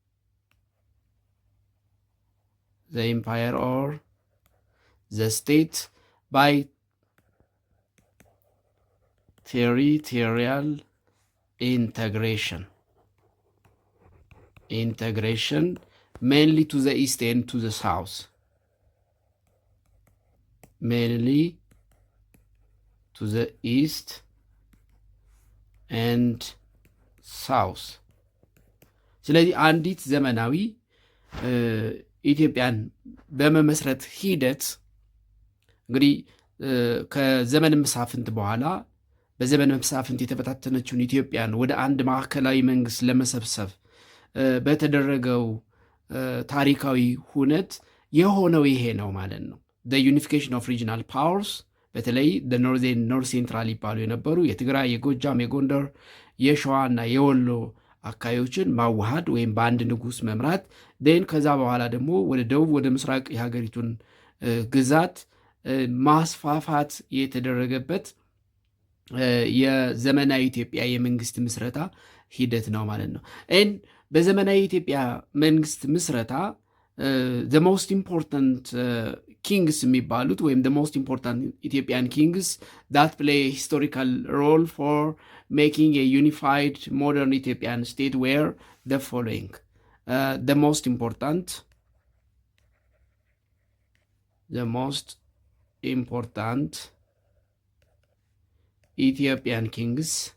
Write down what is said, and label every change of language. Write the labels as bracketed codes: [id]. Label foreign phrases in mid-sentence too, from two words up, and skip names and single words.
[en] by territorial integration mainly to the east and to the south. Mainly to the east and south. [am] ስለዚህ አንዲት ዘመናዊ ኢትዮጵያን በመመስረት ሂደት እንግዲህ ከዘመነ መሳፍንት በኋላ በዘመነ መሳፍንት የተበታተነችውን ኢትዮጵያን ወደ አንድ ማዕከላዊ መንግስት ለመሰብሰብ በተደረገው ታሪካዊ ሁነት የሆነው ይሄ ነው ማለት ነው። [en] the unification of regional powers [am] በተለይ [en] the north central [am] ይባሉ የነበሩ የትግራይ፣ የጎጃም፣ የጎንደር፣ የሸዋ እና የወሎ አካባቢዎችን ማዋሃድ ወይም በአንድ ንጉስ መምራት then ከዛ በኋላ ደግሞ ወደ ደቡብ ወደ ምስራቅ የሀገሪቱን ግዛት ማስፋፋት የተደረገበት የዘመናዊ ኢትዮጵያ የመንግስት ምስረታ ሂደት ነው ማለት ነው። በዘመናዊ ኢትዮጵያ መንግስት ምስረታ [en] the most important [am] ኪንግስ የሚባሉት ወይም [en] the most important Ethiopian kings that play a historical role for making a unified modern Ethiopian state were the following. The most important Ethiopian kings